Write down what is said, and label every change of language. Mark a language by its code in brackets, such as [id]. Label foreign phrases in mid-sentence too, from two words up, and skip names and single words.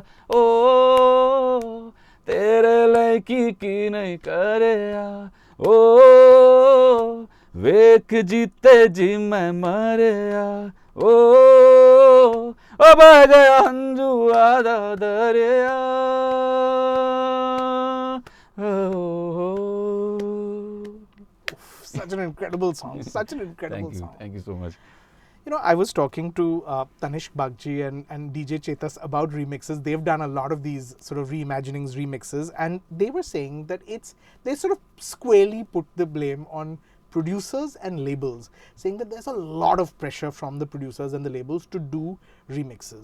[pa] ਓ ਤੇਰੇ ਲੜਕੀ ਕੀ ਨਹੀਂ ਕਰਿਆ ਓ ਵੇਖ ਜੀਤੇ ਜੀ ਮੈਂ ਮਰਿਆ ਓ ਬਹਿ ਗਿਆ ਹੰਝੂ ਅੱਧਾ ਦਰਿਆ [en] Such an incredible song. Such an incredible song. Thank you so much. You know, I was talking to Tanishq Bagji and DJ Chetas about remixes. They've done a lot of these sort of reimaginings, remixes, and they were saying that they sort of squarely put the blame on producers and labels, saying that there's a lot of pressure from the producers and the labels to do remixes.